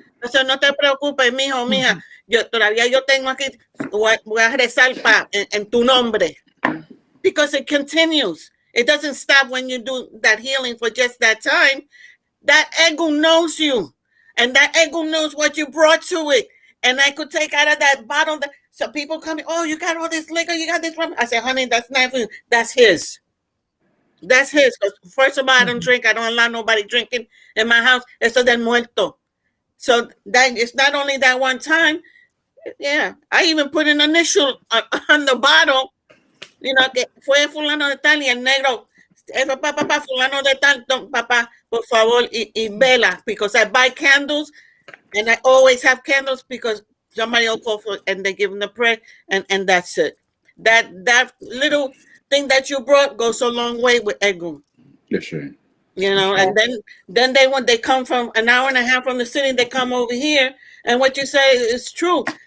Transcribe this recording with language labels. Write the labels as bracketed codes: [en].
[es] Entonces no te preocupes, mijo, mija, yo tengo aquí, voy a rezar en tu nombre. [en] Because it continues. It doesn't stop when you do that healing for just that time. That ego knows you, and that ego knows what you brought to it. And I could take out of that bottle. So people come in, oh, you got all this liquor, you got this rum. I say, honey, that's not for you. That's his. That's his. First of all, I don't drink. I don't allow nobody drinking in my house. Eso del muerto. So that it's not only that one time. Yeah, I even put an initial on the bottle. [es] Que fue fulano de tal y el negro. Eso, papá, fulano de tal. Papá, por favor, y vela. [en] Because I buy candles, and I always have candles because somebody will call for, and they give them the prayer, and that's it. That little thing that you brought goes a long way with Egun. Yes, sure. And then when they come from an hour and a half from the city, they come over here, and what you say is true.